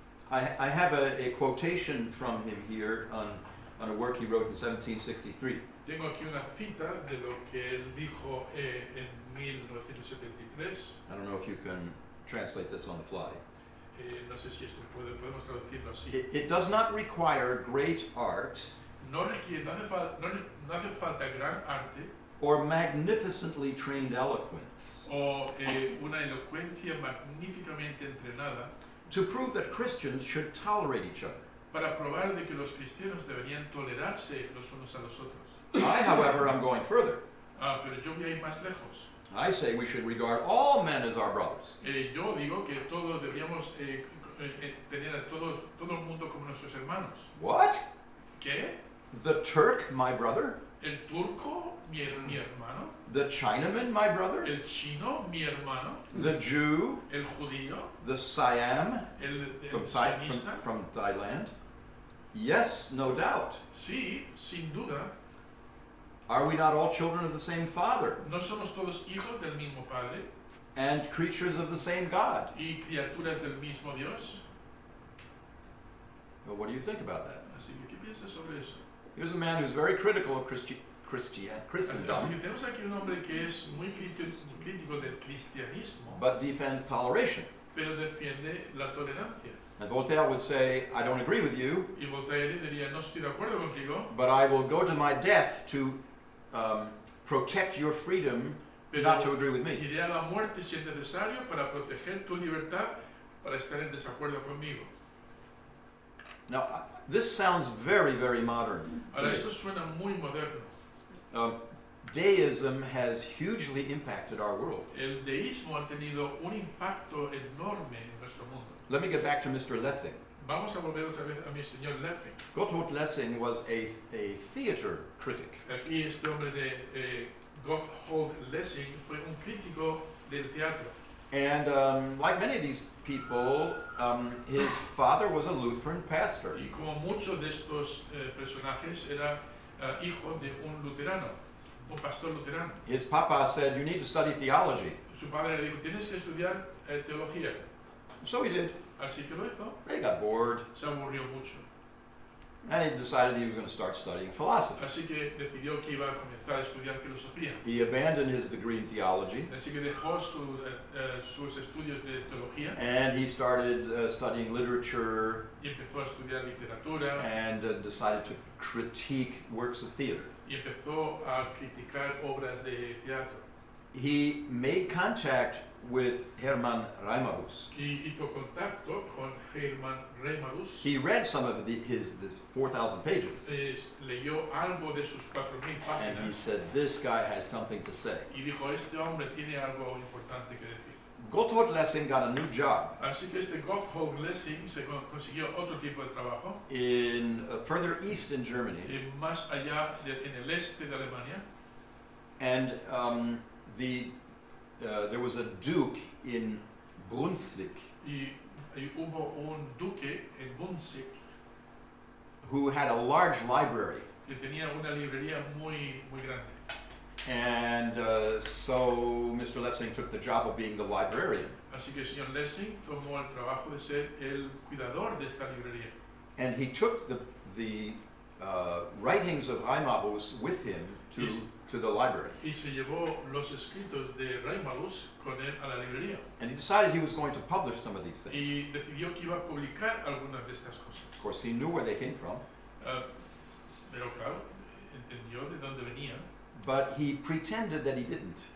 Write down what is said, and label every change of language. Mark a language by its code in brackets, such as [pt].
[en] I have a quotation from him here on a work he wrote in 1763. [es] Tengo aquí una cita de lo que él dijo en 1973. [en] I don't know if you can translate this on the fly. [es] No sé si esto podemos traducirlo así. [en] It does not require great art [es] No hace falta gran arte [en] or magnificently trained eloquence [es] o una elocuencia magníficamente entrenada [en] to prove that Christians should tolerate each other. [es] para probar de que los cristianos deberían tolerarse los unos a los otros. [en] I, however, am going further. [es] Pero yo voy a ir más lejos. [en] I say we should regard all men as our brothers. [es] Yo digo que todos deberíamos tener a todo el mundo como nuestros hermanos. [en] What? [es] ¿Qué? [en] The Turk, my brother? [es] El turco, mi hermano. [en] The Chinaman, my brother? [es] El chino, mi hermano. [en] The Jew? [es] El judío, [en] The Siam [es] el [en] from [es] sionista. [en] Thailand? Yes, no doubt. [es] Sí, sin duda. [en] Are we not all children of the same Father [es] No somos todos hijos del mismo Padre [en] and creatures of the same God? [es] y criaturas del mismo Dios. [en] Well, what do you think about that? [es] Así que, ¿qué piensas sobre eso? [en] Here's a man who's very critical of [es] Así [en] Christendom, [es] que tenemos aquí un hombre que es muy crítico del cristianismo, [en] but defends toleration. [es] pero defiende la tolerancia. [en] And Voltaire would say, I don't agree with you, [es] Y Voltaire diría, no estoy de acuerdo contigo, [en] but I will go to my death to protect your freedom not to agree with me. [es] iré a la muerte si es necesario para proteger tu libertad, para estar en desacuerdo conmigo. [en] Now, this sounds very, very modern. to [es] Ahora, [en] me. [es] esto suena muy moderno. [en] Deism has hugely impacted our world. [es] El deísmo ha tenido un impacto enorme en nuestro mundo. [en] Let me get back to Mr. Lessing. [es] Vamos a volver otra vez a mi señor Lessing. [en] Gotthold Lessing was a theater critic. [es] Aquí este hombre de Gotthold Lessing fue un crítico del teatro. [en] And like many of these people, his father was a Lutheran pastor. [es] Y como muchos de estos personajes, era hijo de un luterano, un pastor luterano. [en] His papa said, "You need to study theology." [es] Su padre le dijo, tienes que estudiar teología. [en] So he did. [es] Así que lo hizo. [en] He got bored, [es] Se aburrió mucho. [en] and he decided he was going to start studying philosophy. [es] Así que decidió que iba a comenzar a estudiar filosofía. [en] He abandoned his degree in theology, [es] Así que dejó sus estudios de teología [en] and he started studying literature [es] y empezó a estudiar literatura [en] and decided to critique works of theater. [es] y empezó a criticar obras de teatro. [en] He made contact with Hermann Reimarus. [es] Y hizo contacto con Hermann Reimarus. [en] He read some of his 4,000 pages, [es] Leyó algo de sus 4.000 [en] and he [es] páginas [en] said, "This guy has something to say." [es] y dijo, este hombre tiene algo importante que decir. [en] Gotthold Lessing got a new job [es] Así que este Gotthold Lessing se consiguió otro tipo de trabajo [en] in further east in Germany, [es] más allá en el este de Alemania. [en] and there was a duke in Brunswick [es] Y hubo un duque en Brunswick [en] who had a large library, [es] que tenía una librería muy grande. [en] and so Mr. Lessing took the job of being the librarian, [es] Así que el señor Lessing tomó el trabajo de ser el cuidador de esta librería. [en] and he took the writings of Reimarus with him to the library, [es] Y se llevó los escritos de Reimarus con él a la librería. [en] and he decided he was going to publish some of these things. [es] Y decidió que iba a publicar algunas de estas cosas. [en] Of course, he knew where they came from, [es] Pero claro, entendió de dónde venían. [en] but he pretended that he didn't.